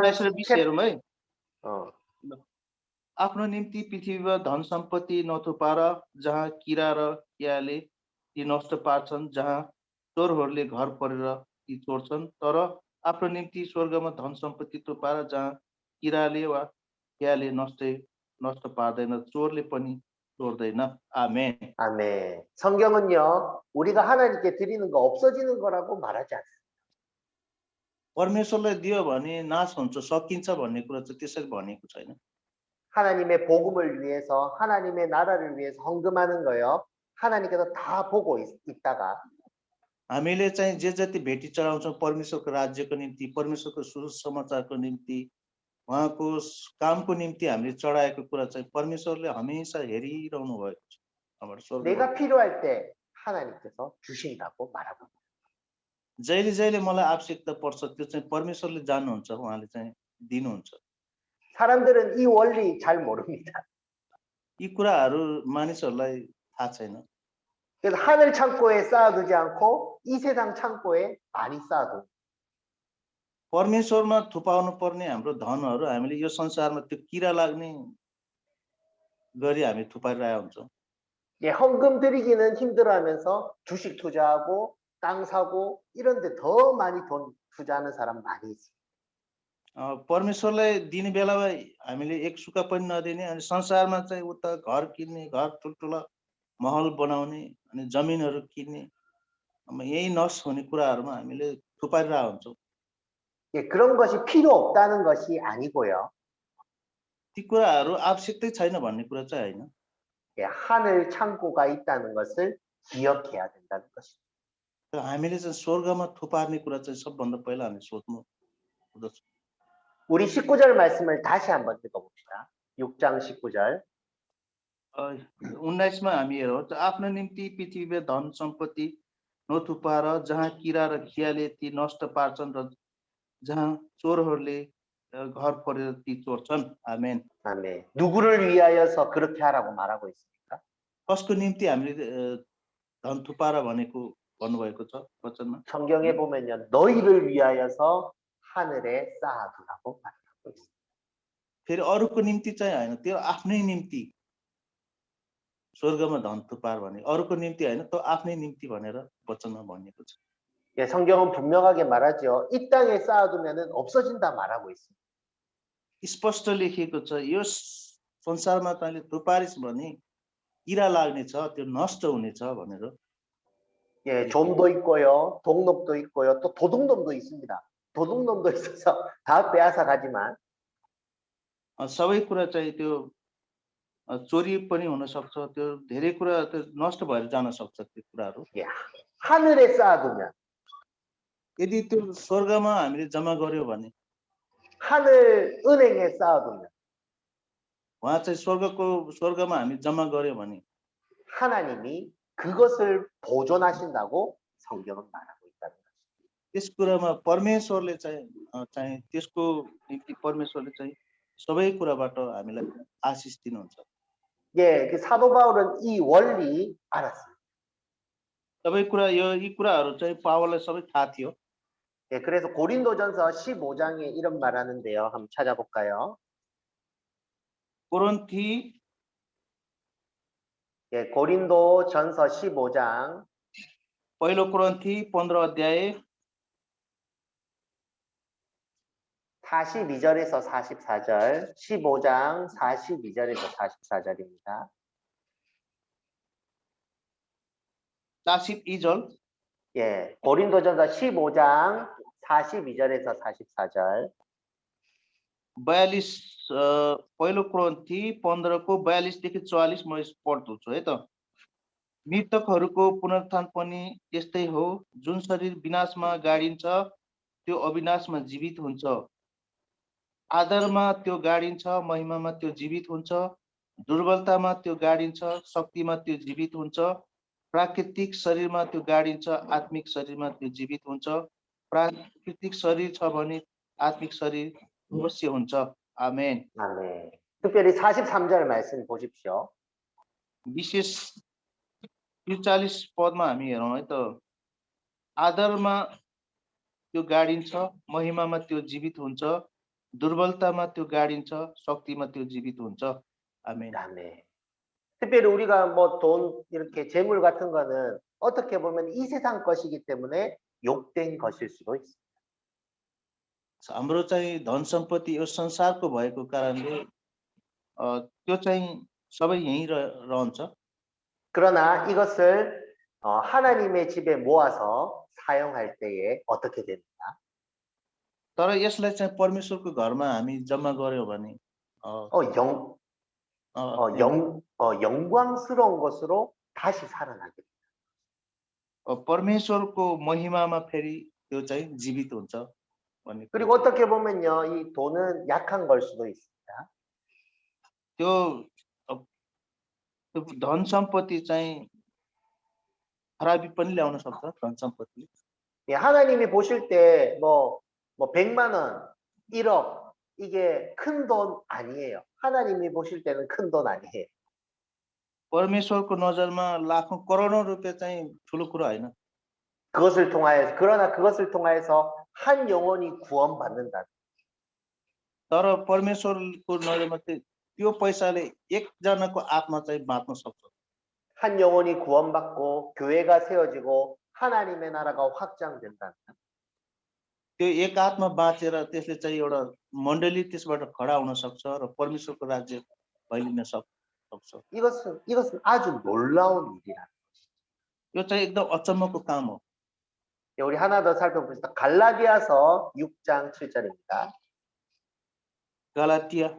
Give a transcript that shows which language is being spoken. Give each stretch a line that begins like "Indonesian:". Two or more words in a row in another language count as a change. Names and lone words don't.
Nepali: 19 र 20 हेरौँ है। आफ्नो निम्ति पृथ्वीमा धन सम्पत्ति नथुपार, जहाँ किरा र कियाले ती नष्ट पार्छन्, जहाँ चोरहरूले घर परेर ती चोर्छन्, तर आफ्नो निम्ति स्वर्गमा धन सम्पत्ति थुपार, जहाँ किराले वा कियाले नष्ट पार्दैन, चोरले पनि चोर्दैन। आमेन।
Korean: 아멘. 성경은요, 우리가 하나님께 드리는 거 없어지는 거라고 말하지 않습니다.
Nepali: परमेश्वरलाई दियो भने नाश हुन्छ, सकिन्छ भन्ने कुरा चाहिँ त्यसरी भनेको छैन।
Korean: 하나님의 복음을 위해서, 하나님의 나라를 위해서 헌금하는 거요. 하나님께서 다 보고 있다가
Nepali: हामीले चाहिँ जे जति भेटी चढाउँछौँ परमेश्वरको राज्यको निम्ति, परमेश्वरको सुसमाचारको निम्ति, उहाँको कामको निम्ति हामीले चढाएको कुरा चाहिँ परमेश्वरले हमेशा हेरिरहनु भएको छ। हाम्रो स्वर्गमा
Korean: 내가 필요할 때 하나님께서 주신다고 말하고 있습니다.
Nepali: जहिले जहिले मलाई आवश्यकता पर्छ त्यो चाहिँ परमेश्वरले जान्नुहुन्छ, उहाँले चाहिँ दिनुहुन्छ।
Korean: 사람들은 이 원리 잘 모릅니다.
Nepali: यी कुराहरू मानिसहरूलाई थाहा छैन।
Korean: 그래서 하늘 창고에 쌓아두지 않고 이 세상 창고에 많이 쌓아두.
Nepali: परमेश्वरमा थुपाउनु पर्ने हाम्रो धनहरू हामीले यो संसारमा त्यो किरा लाग्ने गरी हामी थुपाइरहेका हुन्छौँ।
Korean: 예, 헌금 드리기는 힘들어하면서 주식 투자하고 땅 사고 이런 데 더 많이 돈 투자하는 사람 많이 있어요.
Nepali: परमेश्वरलाई दिने बेलामा हामीले एक सुका पनि नदिने अनि संसारमा चाहिँ उता घर किन्ने, घर ठुल्ठुला महल बनाउने अनि जमिनहरू किन्ने, यही नष्ट हुने कुराहरूमा हामीले थुपारिरहेका हुन्छौँ।
Korean: 예, 그런 것이 필요 없다는 것이 아니고요.
Nepali: ती कुराहरू आवश्यकतै छैन भन्ने कुरा चाहिँ होइन।
Korean: 예, 하늘 창고가 있다는 것을 기억해야 된다는 것입니다.
Nepali: हामीले चाहिँ स्वर्गमा थुपार्ने कुरा चाहिँ सबभन्दा पहिला हामी सोच्नु पर्दछ।
Korean: 우리 19절 말씀을 다시 한번 읽어봅시다. 6장 19절.
Nepali: 19मा हामी हेरौँ, आफ्नो निम्ति पृथ्वीमा धन सम्पत्ति नथुपार, जहाँ किरा र खियाले ती नष्ट पार्छन् र जहाँ चोरहरूले घर फोरेर ती चोर्छन् आमेन।
Korean: 아멘. 누구를 위하여서 그렇게 하라고 말하고 있습니까?
Nepali: कसको निम्ति हामीले धन थुपार भनेको भन्नुभएको छ वचनमा?
Korean: 성경에 보면요. 너희를 위하여서 하늘에 쌓아두라고 말하고 있습니다.
Nepali: फेरि अरूको निम्ति चाहिँ होइन, त्यो आफ्नै निम्ति स्वर्गमा धन थुपार भने अरूको निम्ति होइन, त्यो आफ्नै निम्ति भनेर वचनमा भनिएको छ।
Korean: 예, 성경은 분명하게 말하죠. 이 땅에 쌓아두면은 없어진다 말하고 있습니다.
Nepali: स्पष्ट लेखिएको छ, यो संसारमा तैँले थुपारिस् भने किरा लाग्नेछ, त्यो नष्ट हुनेछ भनेर।
Korean: 예, 좀도 있고요. 동록도 있고요. 또 도둑놈도 있습니다. 도둑놈도 있어서 다 빼앗아 가지만
Nepali: सबै कुरा चाहिँ त्यो चोरी पनि हुन सक्छ, त्यो धेरै कुरा त्यो नष्ट भएर जान सक्छ त्यो कुराहरू।
Korean: 예, 하늘에 쌓아두면
Nepali: यदि त्यो स्वर्गमा हामीले जम्मा गर्यो भने,
Korean: 하늘 은행에 쌓아두면
Nepali: उहाँ चाहिँ स्वर्गमा हामी जम्मा गर्यो भने
Korean: 하나님이 그것을 보존하신다고 성경은 말하고 있다는 것입니다.
Nepali: त्यस कुरामा परमेश्वरले चाहिँ त्यसको निम्ति परमेश्वरले चाहिँ सबै कुराबाट हामीलाई आशिष दिनुहुन्छ।
Korean: 예, 그 사도 바울은 이 원리 알았어요.
Nepali: सबै कुरा यी कुराहरू चाहिँ पावललाई सबै थाहा थियो।
Korean: 예, 그래서 고린도전서 15장에 이런 말하는데요. 한번 찾아볼까요?
Nepali: कोरिन्थी
Korean: 예, 고린도전서 15장
Nepali: पहिलो कोरिन्थी 15 अध्याय
Korean: 42절에서 44절, 15장 42절에서 44절입니다. 42절 예, 고린도전서 15장 42절에서 44절.
Nepali: 42 पहिलो कोरिन्थी 15 को 42 देखि 44 म पढ्छु है त। मृतकहरूको पुनरुत्थान पनि यस्तै हो, जुन शरीर विनाशमा गाडिन्छ त्यो अविनाशमा जीवित हुन्छ, आदरमा त्यो गाडिन्छ महिमामा त्यो जीवित हुन्छ, दुर्बलतामा त्यो गाडिन्छ शक्तिमा त्यो जीवित हुन्छ, प्राकृतिक शरीरमा त्यो गाडिन्छ आत्मिक शरीरमा त्यो जीवित हुन्छ, प्राकृतिक शरीर छ भने आत्मिक शरीर अवश्य हुन्छ। आमेन।
Korean: 아멘. 특별히 43절 말씀 보십시오.
Nepali: विशेष 43 पदमा हामी हेरौँ है त। आदरमा त्यो गाडिन्छ महिमामा त्यो जीवित हुन्छ, दुर्बलतामा त्यो गाडिन्छ शक्तिमा त्यो जीवित हुन्छ। आमेन।
Korean: 아멘. 특별히 우리가 뭐 돈 이렇게 재물 같은 거는 어떻게 보면 이 세상 것이기 때문에 욕된 것일 수도 있습니다.
Nepali: हाम्रो चाहिँ धन सम्पत्ति यो संसारको भएको कारणले त्यो चाहिँ सबै यहीँ रहन्छ।
Korean: 그러나 이것을 하나님의 집에 모아서 사용할 때에 어떻게 됩니까?
Nepali: तर यसलाई चाहिँ परमेश्वरको घरमा हामी जम्मा गर्यौं भने
Korean: 영광스러운 것으로 다시 살아나게 됩니다.
Nepali: परमेश्वरको महिमामा फेरि त्यो चाहिँ जीवित हुन्छ भन्ने।
Korean: 그리고 어떻게 보면요, 이 돈은 약한 걸 수도 있습니다.
Nepali: त्यो धन सम्पत्ति चाहिँ खराबी पनि ल्याउन सक्छ धन सम्पत्ति।
Korean: 예, 하나님이 보실 때 뭐 100만 원, 1억 이게 큰 돈 아니에요. 하나님이 보실 때는 큰 돈 아니에요.
Nepali: परमेश्वरको नजरमा लाखौं करोडौं रुपैयाँ चाहिँ ठुलो कुरा होइन।
Korean: 그러나 그것을 통하여서 한 영혼이 구원받는다.
Nepali: तर परमेश्वरको नजरमा चाहिँ त्यो पैसाले एकजनाको आत्मा चाहिँ बाँच्न सक्छ।
Korean: 한 영혼이 구원받고 교회가 세워지고 하나님의 나라가 확장된다.
Nepali: त्यो एक आत्मा बाँचेर त्यसले चाहिँ एउटा मण्डली त्यसबाट खडा हुन सक्छ र परमेश्वरको राज्य फैलिन सक्छ।
Korean: 이것은 아주 놀라운 일이라.
Nepali: यो चाहिँ एकदम अचम्मको काम हो।
Korean: 우리 하나 더 살펴봅시다. 갈라디아서 6장 7절입니다.
Nepali: गलातिया